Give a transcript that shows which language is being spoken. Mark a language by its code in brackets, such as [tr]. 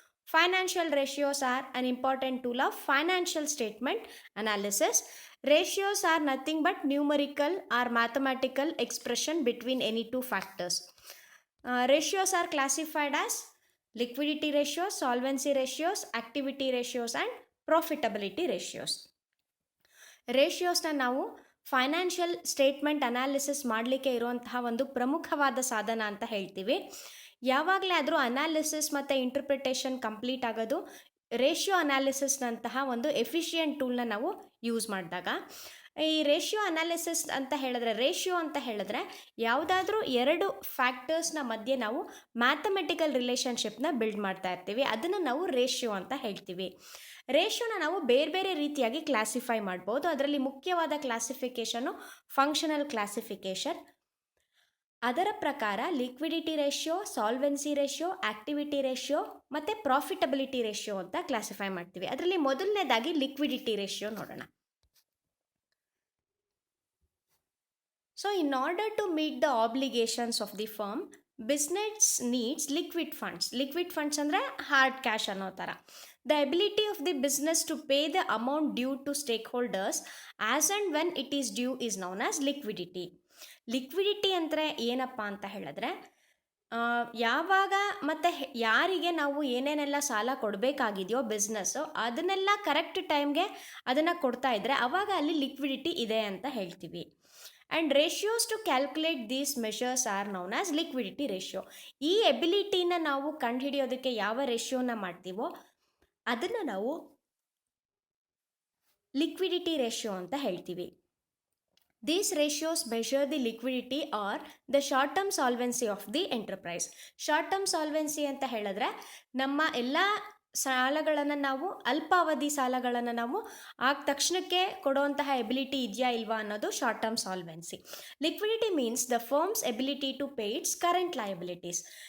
[en] Financial ratios are an important tool of financial statement analysis. Ratios are nothing but numerical or mathematical expression between any two factors. Ratios are classified as liquidity ratios, solvency ratios, activity ratios and profitability ratios. [kn] ರೇಷಿಯೋಸ್ನ ನಾವು financial statement analysis ಮಾಡಲಿಕ್ಕೆ ಇರುವಂತಹ ಒಂದು ಪ್ರಮುಖವಾದ ಸಾಧನ ಅಂತ ಹೇಳ್ತೀವಿ. ಯಾವಾಗಲೇ ಆದರೂ analysis ಮತ್ತು ಇಂಟರ್ಪ್ರಿಟೇಷನ್ ಕಂಪ್ಲೀಟ್ ಆಗೋದು ರೇಷಿಯೋ ಅನಾಲಿಸಿಸ್ನಂತಹ ಒಂದು ಎಫಿಷಿಯೆಂಟ್ ಟೂಲ್ನ ನಾವು ಯೂಸ್ ಮಾಡಿದಾಗ. ಈ ರೇಷಿಯೋ ಅನಾಲಿಸಿಸ್ ಅಂತ ಹೇಳಿದ್ರೆ ಯಾವುದಾದ್ರೂ ಎರಡು ಫ್ಯಾಕ್ಟರ್ಸ್ನ ಮಧ್ಯೆ ನಾವು ಮ್ಯಾಥಮೆಟಿಕಲ್ ರಿಲೇಷನ್ಶಿಪ್ನ ಬಿಲ್ಡ್ ಮಾಡ್ತಾ ಇರ್ತೀವಿ. ಅದನ್ನು ನಾವು ರೇಷಿಯೋ ಅಂತ ಹೇಳ್ತೀವಿ. ರೇಷಿಯೋನ ನಾವು ಬೇರೆ ಬೇರೆ ರೀತಿಯಾಗಿ ಕ್ಲಾಸಿಫೈ ಮಾಡ್ಬೋದು. ಅದರಲ್ಲಿ ಮುಖ್ಯವಾದ ಕ್ಲಾಸಿಫಿಕೇಷನು ಫಂಕ್ಷನಲ್ ಕ್ಲಾಸಿಫಿಕೇಷನ್. ಅದರ ಪ್ರಕಾರ liquidity ratio, solvency ratio, activity ratio ಮತ್ತು ಪ್ರಾಫಿಟಬಿಲಿಟಿ ರೇಷಿಯೋ ಅಂತ ಕ್ಲಾಸಿಫೈ ಮಾಡ್ತೀವಿ. ಅದರಲ್ಲಿ ಮೊದಲನೇದಾಗಿ ಲಿಕ್ವಿಡಿಟಿ ರೇಷಿಯೋ ನೋಡೋಣ. [en] So in order to meet the obligations of the firm, business needs liquid funds. [kn] Liquid funds ಅಂದರೆ ಹಾರ್ಡ್ ಕ್ಯಾಶ್ ಅನ್ನೋ ಥರ. [en] The ability of the business to pay the amount due to stakeholders as and when it is due is known as liquidity. [kn] Liquidity ಅಂದರೆ ಏನಪ್ಪ ಅಂತ ಹೇಳಿದ್ರೆ, ಯಾವಾಗ ಮತ್ತು ಯಾರಿಗೆ ನಾವು ಏನೇನೆಲ್ಲ ಸಾಲ ಕೊಡಬೇಕಾಗಿದೆಯೋ ಬಿಸ್ನೆಸ್ಸು, ಅದನ್ನೆಲ್ಲ ಕರೆಕ್ಟ್ ಟೈಮ್ಗೆ ಅದನ್ನು ಕೊಡ್ತಾ ಇದ್ದರೆ ಆವಾಗ ಅಲ್ಲಿ ಲಿಕ್ವಿಡಿಟಿ ಇದೆ ಅಂತ ಹೇಳ್ತೀವಿ. [en] And ratios to calculate these measures are known as liquidity ratio. [kn] ಈ ಎಬಿಲಿಟಿನ ನಾವು ಕಂಡುಹಿಡಿಯೋದಕ್ಕೆ ಯಾವ ರೇಷಿಯೋನ ಮಾಡ್ತೀವೋ ಅದನ್ನು ನಾವು ಲಿಕ್ವಿಡಿಟಿ ರೇಷಿಯೋ ಅಂತ ಹೇಳ್ತೀವಿ. [en] These ratios measure the liquidity or the short term solvency of the enterprise. [kn] Short term solvency ಅಂತ ಹೇಳಿದ್ರೆ ನಮ್ಮ ಎಲ್ಲ ಸಾಲಗಳನ್ನು ನಾವು ಅಲ್ಪಾವಧಿ ಸಾಲಗಳನ್ನು ನಾವು ಆಗ ತಕ್ಷಣಕ್ಕೆ ಕೊಡುವಂತಹ ಎಬಿಲಿಟಿ ಇದೆಯಾ ಇಲ್ವಾ ಅನ್ನೋದು short term solvency. [en] Liquidity means the firm's ability to pay its current liabilities.